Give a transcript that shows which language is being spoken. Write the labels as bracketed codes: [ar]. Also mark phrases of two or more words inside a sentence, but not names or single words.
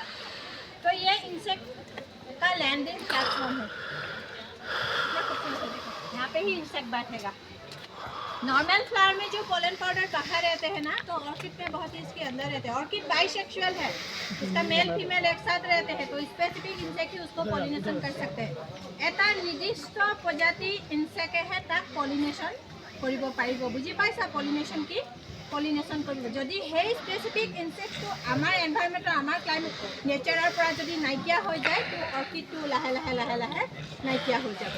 [hi] तो ये इंसेक्ट का [en] landing platform [hi] है, यहाँ पे ही इंसेक्ट बैठेगा। [en] normal flower [hi] में जो [en] pollen powder [hi] बाहर रहते हैं ना, तो ऑर्किड में बहुत ही इसके अंदर रहते हैं। ऑर्किड बाइसेक्सुअल है, इसका [en] male female [hi] एक साथ रहते हैं, तो [en] specific insect [hi] ही उसको पॉलिनेशन कर सकते हैं। [as] এটা নিৰ্দিষ্ট প্ৰজাতি ইনসেক্টে তাক পলিনেশ্যন কৰিব পাৰিব। বুজি পাইছা পলিনেশ্যন কি? পলিনেশ্যন কৰিব যদি সেই [en] specific insectটো [as] আমাৰ এনভাইৰনমেণ্টৰ আমাৰ [en] climate natureৰ [as] পৰা যদি নাইকিয়া হৈ যায়, তো অৰ্কিডটো লাহে লাহে লাহে লাহে নাইকিয়া হৈ যাব।